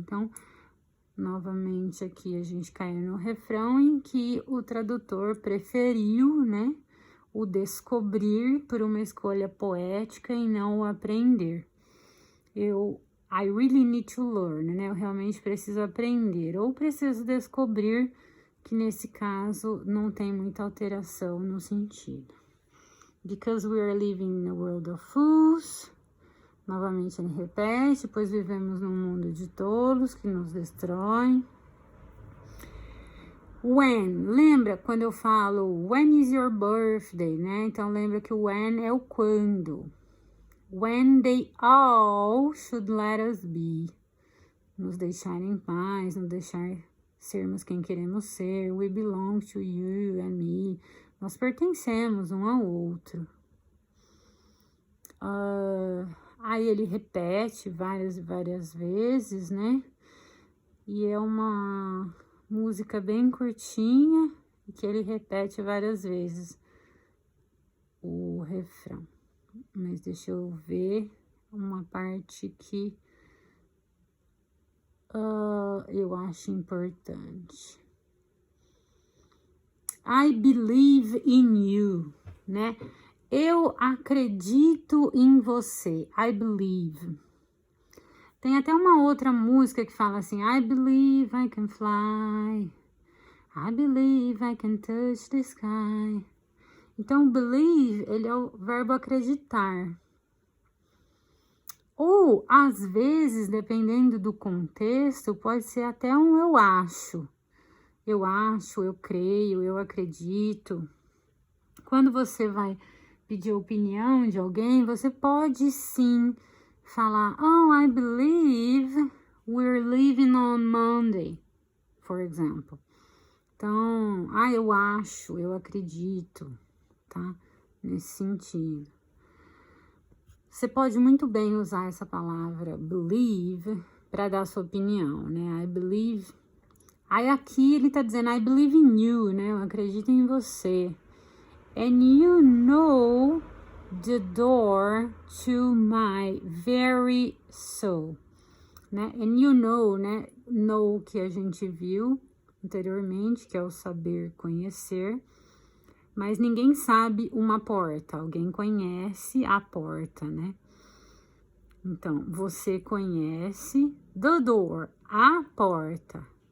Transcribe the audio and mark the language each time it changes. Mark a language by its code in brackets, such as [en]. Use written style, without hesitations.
[pt] Então, novamente aqui a gente caiu no refrão em que o tradutor preferiu, né, o descobrir por uma escolha poética e não o aprender. [en] I really need to learn, [pt] né, eu realmente preciso aprender, ou preciso descobrir, que nesse caso não tem muita alteração no sentido. [en] Because we are living in a world of fools. [pt] Novamente ele repete, pois vivemos num mundo de tolos que nos destroem. When, lembra quando eu falo [en] when is your birthday, [pt] né? Então lembra que o when é o quando. [en] When they all should let us be. [pt] Nos deixar em paz, nos deixar sermos quem queremos ser. [en] We belong to you and me. [pt] Nós pertencemos um ao outro. Aí ele repete várias e várias vezes, né? E é uma música bem curtinha e que ele repete várias vezes o refrão. Mas deixa eu ver uma parte que eu acho importante. [en] I believe in you, [pt] né? Eu acredito em você. [en] I believe. [pt] Tem até uma outra música que fala assim: [en] I believe I can fly. I believe I can touch the sky. [pt] Então, believe, ele é o verbo acreditar. Ou, às vezes, dependendo do contexto, pode ser até um eu acho. Eu acho, eu creio, eu acredito. Quando você vai pedir opinião de alguém, você pode sim falar: oh, [en] I believe we're leaving on Monday, for example. [pt] Então, eu acho, eu acredito, tá? Nesse sentido. Você pode muito bem usar essa palavra believe para dar sua opinião, né? [en] I believe. [pt] Aí aqui ele tá dizendo [en] I believe in you, [pt] né? Eu acredito em você. [en] And you know the door to my very soul, né? And you know, né? [pt] Know que a gente viu anteriormente, que é o saber conhecer. Mas ninguém sabe uma porta, alguém conhece a porta, né? Então, você conhece [en] the door, [pt] a porta.